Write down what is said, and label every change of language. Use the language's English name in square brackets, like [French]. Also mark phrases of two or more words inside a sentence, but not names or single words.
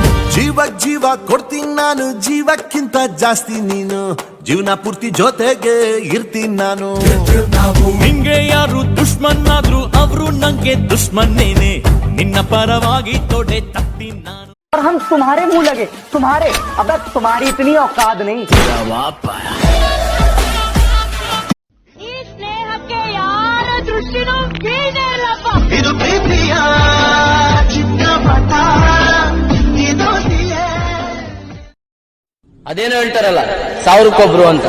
[Kannada] ಜೀವ ಕೊಡ್ತೀನಿ ನಾನು, ಜೀವಕ್ಕಿಂತ ಜಾಸ್ತಿ ನೀನು, ಜೀವನ ಪೂರ್ತಿ ಜೊತೆಗೆ ಇರ್ತೀನಿ ನಾನು. ನಿಂಗೆ ಯಾರು ದುಶ್ಮನ್ ಆದ್ರು ಅವರು ನಂಗೆ ದುಶ್ಮನ್ನೇನೆ, ನಿನ್ನ ಪರವಾಗಿ ತೊಡೆ ತಟ್ಟಿ ನಾನು. [Hindi] और हम तुम्हारे मुंह लगे, तुम्हारे, अब तुम्हारी इतनी औकात नहीं. [Kannada] ಈ ಸ್ನೇಹಕ್ಕೆ ಯಾರ ದೃಷ್ಟಿನೂ ಬೀಳೇ ಇಲ್ಲಪ್ಪ. ಇದು ಪ್ರೀತಿಯ ಚಿತ್ರಪಟ, ಇದು ಅದೇನೋ ಹೇಳ್ತಾರಲ್ಲ 1000ಕ್ಕೊಬ್ರು ಅಂತ.